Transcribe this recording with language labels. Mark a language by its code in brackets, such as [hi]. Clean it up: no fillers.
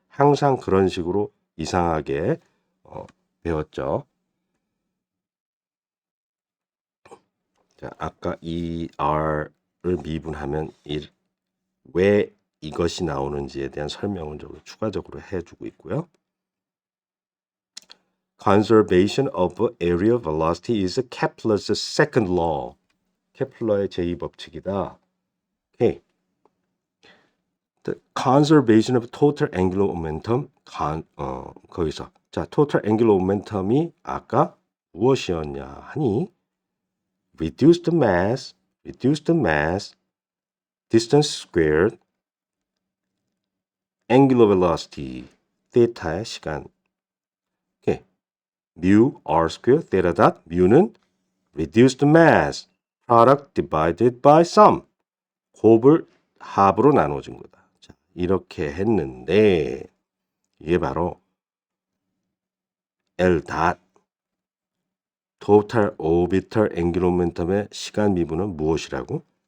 [ko] 항상 그런 식으로 이상하게 배웠죠. 자, 아까 ER을 미분하면 왜 이것이 나오는지에 대한 설명은 좀 추가적으로 해주고 있고요. [en] Conservation of aerial velocity is Kepler's second law. [ko] 케플러의 제2법칙이다. 오케이. [en] The conservation of total angular momentum. [ko] 거기서 자, total angular momentum이 아까 무엇이었냐 하니 [en] reduced mass, distance squared, angular velocity, [ko] theta의 시간. 오케이. [en] mu r square theta dot mu는 reduced mass product divided by sum. [ko] 곱을 합으로 나눠준 거다. 자, 이렇게 했는데 이게 바로 L dot total orbital angular momentum의 시간 미분은 무엇이라고?